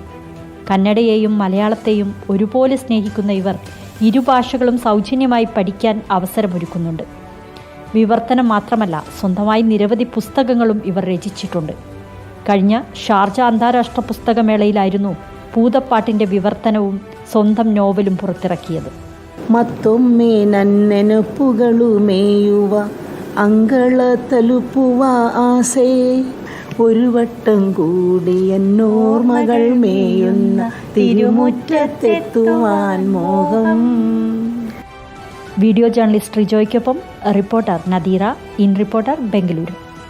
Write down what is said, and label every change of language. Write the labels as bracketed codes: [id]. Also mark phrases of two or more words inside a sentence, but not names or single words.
[ml] കന്നഡയെയും മലയാളത്തെയും ഒരുപോലെ സ്നേഹിക്കുന്ന ഇവർ ഇരുഭാഷകളും സൗജന്യമായി പഠിക്കാൻ അവസരമൊരുക്കുന്നുണ്ട്. വിവർത്തനം മാത്രമല്ല, സ്വന്തമായി നിരവധി പുസ്തകങ്ങളും ഇവർ രചിച്ചിട്ടുണ്ട്. കഴിഞ്ഞ ഷാർജ അന്താരാഷ്ട്ര പുസ്തകമേളയിലായിരുന്നു പൂതപ്പാട്ടിൻ്റെ വിവർത്തനവും സ്വന്തം നോവലും പുറത്തിറക്കിയത്. [kn] മತ್ತೊಮ್ಮೆ ನನ್ನೆನಪುಗಳು ಮೇಯುವ ಅಂಗಳ ತಲುಪುವ ಆಸೆ, [ml] ഒരു വട്ടം കൂടി എന്നോർമകൾ മേയുന്ന തിരുമുറ്റത്തെത്തുവാൻ മോഹം. വീഡിയോ ജേർണലിസ്റ്റ് റിജോയ്ക്കൊപ്പം റിപ്പോർട്ടർ നദീറ, ഇൻ റിപ്പോർട്ടർ, ബംഗളൂരു.